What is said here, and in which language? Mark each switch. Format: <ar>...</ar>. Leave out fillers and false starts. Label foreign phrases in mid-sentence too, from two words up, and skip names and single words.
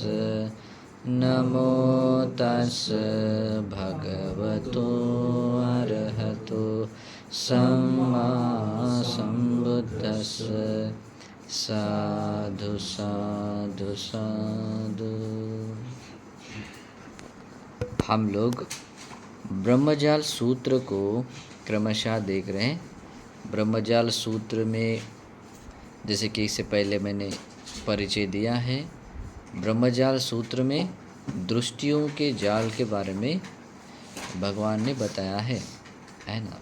<pi>नमो तस् भगवतो अरहतो सम्मा सम्बुद्दस्स। साधु साधु साधु।</pi> <hi>हम लोग ब्रह्मजाल सूत्र को क्रमशः देख रहे हैं। ब्रह्मजाल सूत्र में जैसे कि इससे पहले मैंने परिचय दिया है, ब्रह्मजाल सूत्र में दृष्टियों के जाल के बारे में भगवान ने बताया है ना।</hi>